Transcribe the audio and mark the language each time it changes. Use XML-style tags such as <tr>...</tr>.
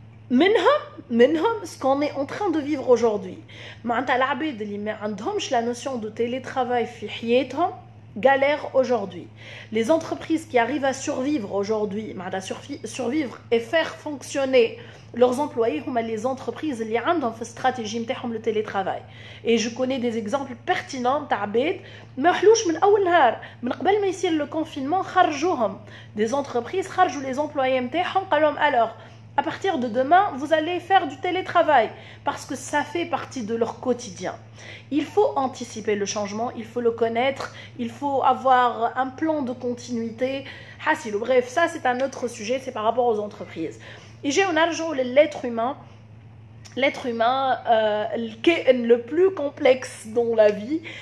<ar>منهم</ar> <fr>ce qu'on est en train de vivre aujourd'hui.</fr> <ar>معناتها العباد اللي ما عندهمش</ar> <fr>la notion de télétravail</fr> <ar>في حياتهم</ar> <fr>galèrent aujourd'hui. Les entreprises qui arrivent à survivre aujourd'hui, survivre et faire fonctionner leurs employés,</fr> <ar>هما</ar> <fr>les entreprises</fr> <ar>اللي عندهم في استراتيجي نتاعهم</ar> <fr>le télétravail. Et je connais des exemples pertinents</fr> <ar>تاع عباد ما حلوش من اول نهار، من قبل ما يصير</ar> <fr>le confinement</fr> <ar>خرجوهم.</ar> <fr>Des entreprises</fr> <ar>خرجوا</ar> <fr>les employés</fr> <ar>نتاعهم قال لهم</ar> <fr>alors à partir de demain, vous allez faire du télétravail parce que ça fait partie de leur quotidien. Il faut anticiper le changement, il faut le connaître, il faut avoir un plan de continuité. Bref, ça c'est un autre sujet, c'est par rapport aux entreprises. Et j'ai un argent l'être humain, le plus complexe dans la vie.</fr>